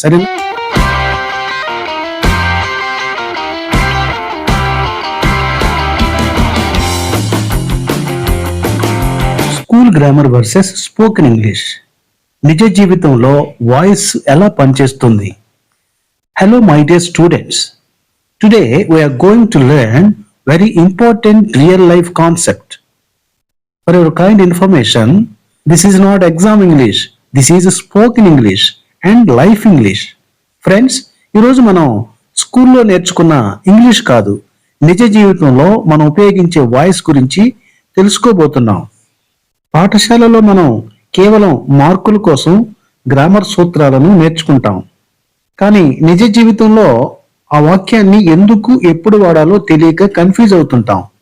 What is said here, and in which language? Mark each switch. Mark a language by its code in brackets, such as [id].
[en] సరే, school grammar versus spoken English. [te] నిజ జీవితంలో వాయిస్ ఎలా పనిచేస్తుంది? [en] Hello my dear students, today we are going to learn very important real life concept. For your kind information, this is not exam English, this is spoken English and life English. [te] Friends, ఈరోజు మనం స్కూల్లో నేర్చుకున్న English కాదు, నిజ జీవితంలో మనం ఉపయోగించే voice గురించి తెలుసుకోబోతున్నాం. పాఠశాలలో మనం కేవలం మార్కుల కోసం గ్రామర్ సూత్రాలను నేర్చుకుంటాం. కానీ నిజ జీవితంలో ఆ వాక్యాన్ని ఎందుకు ఎప్పుడు వాడాలో తెలియక కన్ఫ్యూజ్ అవుతుంటాం.